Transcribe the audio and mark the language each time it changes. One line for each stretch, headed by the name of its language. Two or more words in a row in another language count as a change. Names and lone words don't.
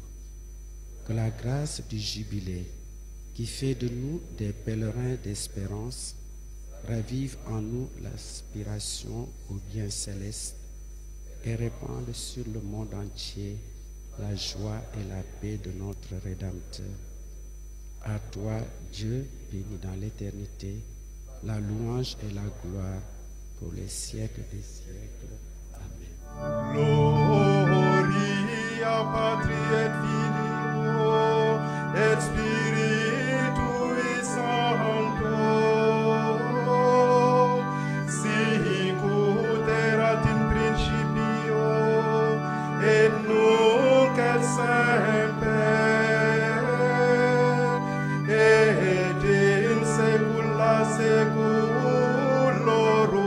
French: Que la grâce du jubilé, qui fait de nous des pèlerins d'espérance, ravive en nous l'aspiration au bien céleste et répande sur le monde entier la joie et la paix de notre Rédempteur. À toi, Dieu, béni dans l'éternité, la louange et la gloire pour les siècles des siècles. Amen.
Latin: Gloria Patri et Filio et Spiritui Sancto, sic ut erat in principio et nunc et semper et in saecula saeculorum.